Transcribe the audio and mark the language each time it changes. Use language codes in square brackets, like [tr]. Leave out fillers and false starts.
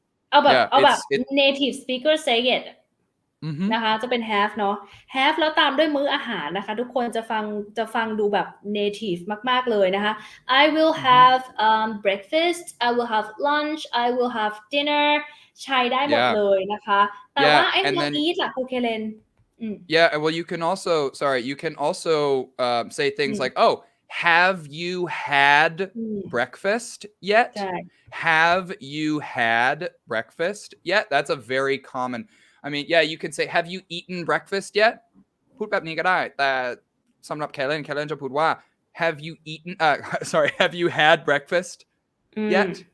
[th] เอาแบบ [en] native speaker say it [th] นะคะจะเป็น have เนาะ have แล้วตามด้วยมื้ออาหารนะคะทุกคนจะฟังดูแบบ native มากๆเลยนะคะ [en] I will have breakfast I will have lunch I will have dinner [th] ใช้ได้หมดเลยนะคะแต่ว่าไอ้ตัว eat ล่ะครูเคเลน [en] Yeah, well, you can also say things like, oh, have you had breakfast yet? Have you had breakfast yet? That's a very common, I mean, yeah, you can say, have you eaten breakfast yet? [th] พูดแบบนี้ก็ได้แต่สำหรับเคเลนจะพูดว่า [en] have you eaten have you had breakfast yet?